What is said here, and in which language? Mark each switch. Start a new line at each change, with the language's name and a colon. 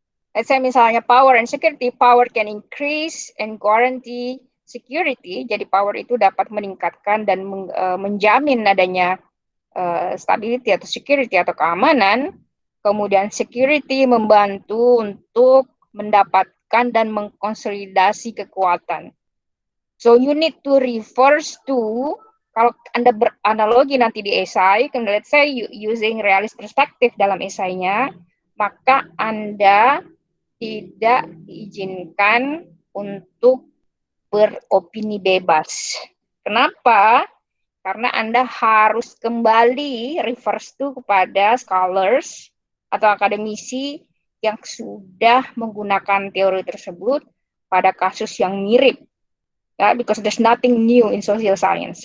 English: Let's say
Indonesian: misalnya
English: power and security, power can increase and guarantee security.
Indonesian: Jadi power itu dapat meningkatkan dan menjamin adanya stability atau security atau keamanan. Kemudian security membantu untuk mendapatkan dan mengkonsolidasi kekuatan.
English: So you need to reverse to,
Indonesian: kalau Anda beranalogi nanti di esai,
English: let's say using realist perspective
Indonesian: dalam esainya, maka Anda tidak diizinkan untuk beropini bebas. Kenapa? Karena Anda harus kembali
English: reverse to
Indonesian: kepada scholars atau akademisi yang sudah menggunakan teori tersebut pada kasus yang mirip.
English: Ya, because there's nothing new in social science.